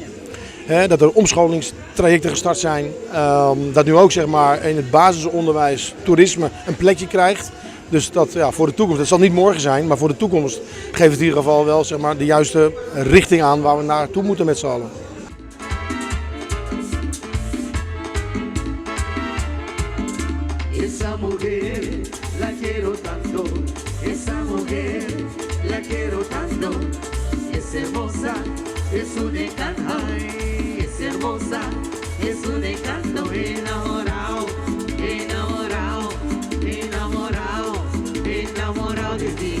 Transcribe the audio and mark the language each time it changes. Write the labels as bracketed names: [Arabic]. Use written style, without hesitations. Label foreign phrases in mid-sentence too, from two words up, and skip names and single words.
[Dutch] Dat er omscholingstrajecten gestart zijn, dat nu ook zeg maar, in het basisonderwijs toerisme een plekje krijgt. Dus dat voor de toekomst, dat zal niet morgen zijn, maar voor de toekomst geeft het in ieder geval wel zeg maar, de juiste richting aan waar we naartoe moeten met z'n allen. [Spanish] Esa mujer la quiero tanto, esa mujer la quiero tanto, es hermosa, es un encanto, es hermosa, es un encanto, enamorado, enamorado, enamorado, enamorado de ti.